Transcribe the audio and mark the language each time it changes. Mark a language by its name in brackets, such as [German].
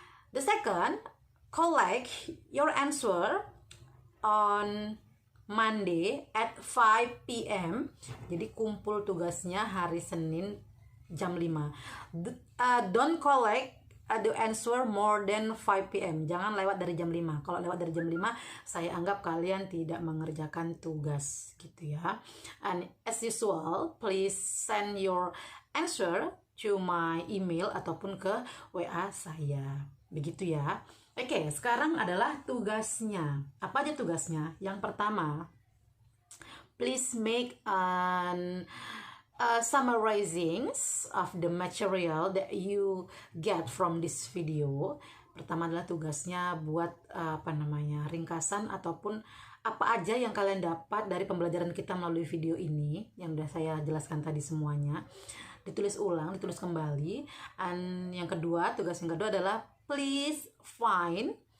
[English] The second, collect your answer on Monday at 5 p.m. [Indonesian] Jadi kumpul tugasnya hari Senin jam 5. [English] Don't collect the answer more than 5 p.m. [Indonesian] Jangan lewat dari jam 5. Kalau lewat dari jam 5, saya anggap kalian tidak mengerjakan tugas gitu ya. [English] And as usual, please send your answer to my email [Indonesian] ataupun ke WA saya. Begitu ya. Oke, sekarang adalah tugasnya. Apa aja tugasnya? Yang pertama, [English] please make an summarizings of the material that you get from this video. [Indonesian] Pertama adalah tugasnya buat ringkasan ataupun apa aja yang kalian dapat dari pembelajaran kita melalui video ini yang udah saya jelaskan tadi semuanya. Ditulis ulang, ditulis kembali. Dan yang kedua, tugas yang kedua adalah [English] please find